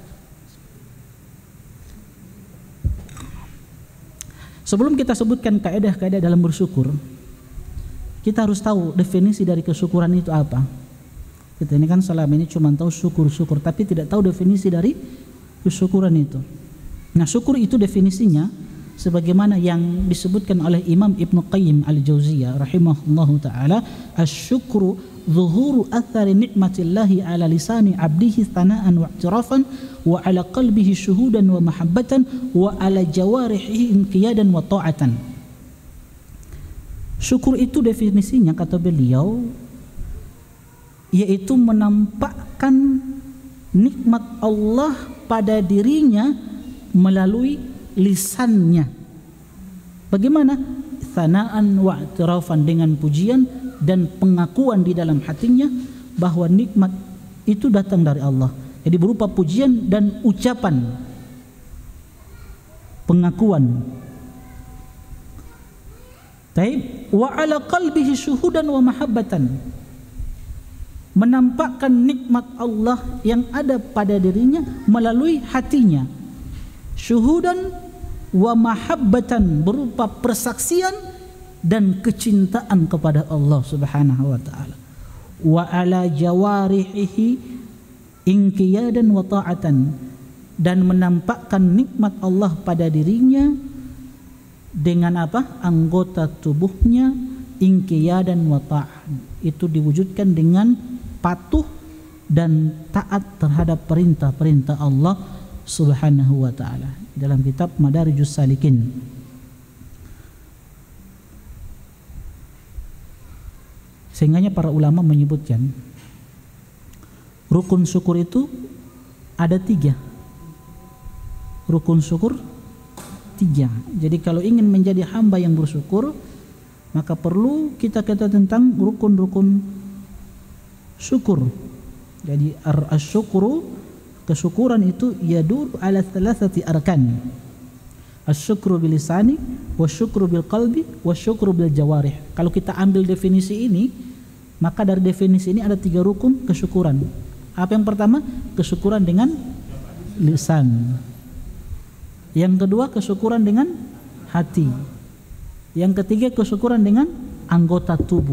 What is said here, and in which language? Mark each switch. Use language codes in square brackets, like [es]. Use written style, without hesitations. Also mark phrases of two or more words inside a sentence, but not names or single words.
[id] Sebelum kita sebutkan kaidah-kaidah dalam bersyukur, kita harus tahu definisi dari kesyukuran itu apa. Kita ini kan selama ini cuma tahu syukur, tapi tidak tahu definisi dari kesyukuran itu. Nah, syukur itu definisinya sebagaimana yang disebutkan oleh Imam Ibnu Qayyim al-Jauziyah [ar] رحمه الله تعالى, الشكر ظهور أثر نعمة الله على لسان عبده ثناء واعترافا وعلى قلبه شهودا ومحبة وعلى جوارحه انقيادا وطاعة. [id] Syukur itu definisinya kata beliau yaitu menampakkan nikmat Allah pada dirinya melalui lisannya. Bagaimana? [ar] ثناء واعترافا, [id] dengan pujian dan pengakuan di dalam hatinya bahwa nikmat itu datang dari Allah. Jadi berupa pujian dan ucapan pengakuan. [ar] طيب وعلى قلبه شهودا ومحبة, [id] menampakkan nikmat Allah yang ada pada dirinya melalui hatinya. [ar] شهودا ومحبة, [id] berupa persaksian dan kecintaan kepada Allah [ar] سبحانه وتعالى. وعلى جوارحه انقيادا وطاعة, [id] dan menampakkan nikmat Allah pada dirinya dengan apa? Anggota tubuhnya [ar] انقيادا وطاعة. [id] Itu diwujudkan dengan patuh dan taat terhadap perintah-perintah Allah [ar] سبحانه وتعالى. [id] Dalam kitab Madarijus Salikin. Sehingganya para ulama menyebutkan rukun syukur itu ada 3. Rukun syukur 3. Jadi kalau ingin menjadi hamba yang bersyukur, maka perlu kita kata tentang rukun-rukun syukur. [ar] Jadi as-syukru, [id] kesyukuran itu [ar] يدور على ثلاثة أركان. الشكر باللسان، والشكر بالقلب، والشكر بالجوارح. [id] Kalau kita ambil definisi ini, maka dari definisi ini ada 3 rukun kesyukuran. Apa yang pertama? Kesyukuran dengan lisan. Yang kedua, kesyukuran dengan hati. Yang ketiga, kesyukuran dengan anggota tubuh.